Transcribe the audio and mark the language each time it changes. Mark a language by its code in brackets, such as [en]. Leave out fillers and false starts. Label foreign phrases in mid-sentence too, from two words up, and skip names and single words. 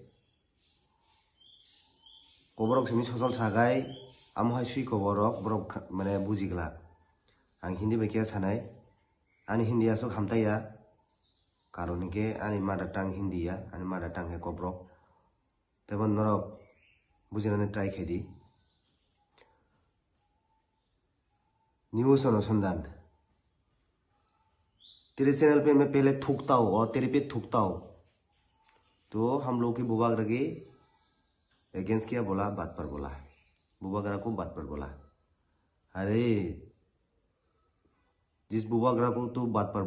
[trp] koborok simi sosol sagai amhai sui koborok borok mane bujigla ang hindi be kya sanai ani hindi aso khamtaya karon ke ani [en] mother tongue [trp] hindi ya ani [en] mother tongue [trp] he koborok tebon norok bujinane try khedi [hi] न्यूज़ अनुसंधान तेरे चैनल पे मैं पहले थूकता हूँ और तेरे पे थूकता हूँ तो हम लोग की बुबागरा के अगेंस्ट क्या बोला बात पर बोला बुबागरा को बात पर बोला अरे जिस बुबागरा को तू बात पर